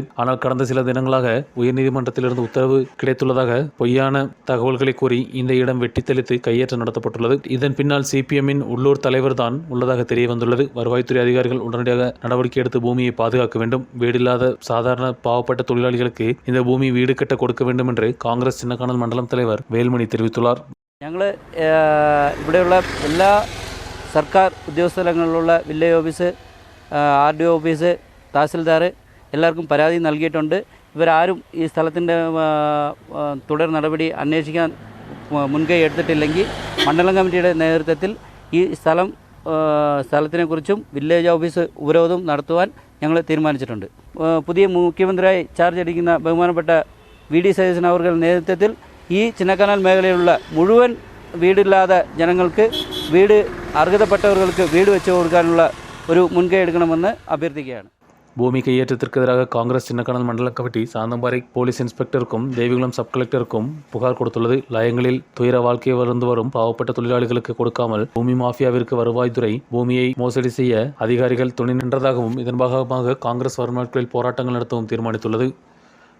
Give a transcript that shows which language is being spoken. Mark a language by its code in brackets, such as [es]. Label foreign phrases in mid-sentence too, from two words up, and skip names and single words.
[ta] ஆனால் கடந்த சில தினங்களாக உயர்நீதிமன்றத்திலிருந்து உத்தரவு கிடைத்துள்ளதாக பொய்யான தகவல்களை கூறி இந்த இடம் வெட்டி தெளித்து கையேற்றம் நடத்தப்பட்டுள்ளது. இதன் பின்னால் சிபிஎம்மின் உள்ளூர் தலைவர் தான் உள்ளதாக தெரிய வந்துள்ளது. வருவாய்த்துறை அதிகாரிகள் உடனடியாக நடவடிக்கை எடுத்து பூமியை பாதுகாக்க வேண்டும். வீடில்லாத சாதாரண பாவப்பட்ட தொழிலாளிகளுக்கு இந்த பூமி வீடு கட்ட கொடுக்க வேண்டும் என்று காங்கிரஸ் சின்னக்கானல் மண்டலம் தலைவர் വേൽമണി தெரிவித்துள்ளார். [ml] ഞങ്ങൾ ഇവിടെയുള്ള എല്ലാ സർക്കാർ ഉദ്യോഗസ്ഥലങ്ങളിലുള്ള വില്ലേജ് ഓഫീസ്, RDO ഓഫീസ്, തഹസിൽദാർ എല്ലാവർക്കും പരാതി നൽകിയിട്ടുണ്ട്. ഇവരാരും ഈ സ്ഥലത്തിൻ്റെ തുടർ നടപടി അന്വേഷിക്കാൻ മുൻകൈ എടുത്തിട്ടില്ലെങ്കിൽ മണ്ഡലം കമ്മിറ്റിയുടെ നേതൃത്വത്തിൽ ഈ സ്ഥലത്തിനെക്കുറിച്ചും വില്ലേജ് ഓഫീസ് ഉപരോധം നടത്തുവാൻ ഞങ്ങൾ തീരുമാനിച്ചിട്ടുണ്ട്. പുതിയ മുഖ്യമന്ത്രിയായി ചാർജ് എടുക്കുന്ന ബഹുമാനപ്പെട്ട VD സതീശൻ അവരുടെ നേതൃത്വത്തിൽ ഈ ചിന്നക്കാനൽ മേഖലയിലുള്ള മുഴുവൻ വീടില്ലാത്ത ജനങ്ങൾക്ക് അർഹതപ്പെട്ടവർക്ക് വീട് വെച്ച് കൊടുക്കാനുള്ള ഒരു മുൻകൈ എടുക്കണമെന്ന് അഭ്യർത്ഥിക്കുകയാണ്. [ta] பூமி கையேற்றத்திற்கு எதிராக காங்கிரஸ் சின்னக்கானல் மண்டல கமிட்டி சாந்தம்பாறை போலீஸ் இன்ஸ்பெக்டருக்கும் தேவிகுளம் சப் கலெக்டருக்கும் புகார் கொடுத்துள்ளது. லயங்களில் துயர வாழ்க்கையை வளர்ந்து வரும் பாவப்பட்ட தொழிலாளிகளுக்கு கொடுக்காமல் பூமி மாஃபியாவிற்கு வருவாய்த்துறை பூமியை மோசடி செய்ய அதிகாரிகள் துணை நின்றதாகவும் இதன் பாகமாக காங்கிரஸ் வரும் நாட்களில் போராட்டங்கள் நடத்தவும் தீர்மானித்துள்ளது.